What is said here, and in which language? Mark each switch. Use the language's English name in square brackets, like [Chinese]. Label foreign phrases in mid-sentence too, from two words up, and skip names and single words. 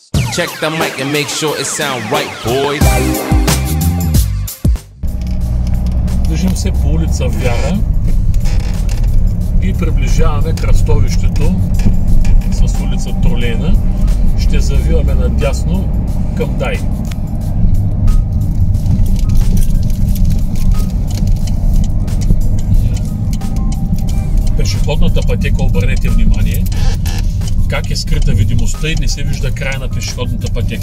[English] Check the mic and make sure it sound right, boys. [Bulgarian] Движим се по улица Вяра и приближаваме кръстовището с улица Тролейна. Ще завиваме надясно към Дай. Пешеходната пътека, обърнете внимание как е скрита видимостта и не се вижда края на пешеходната пътека.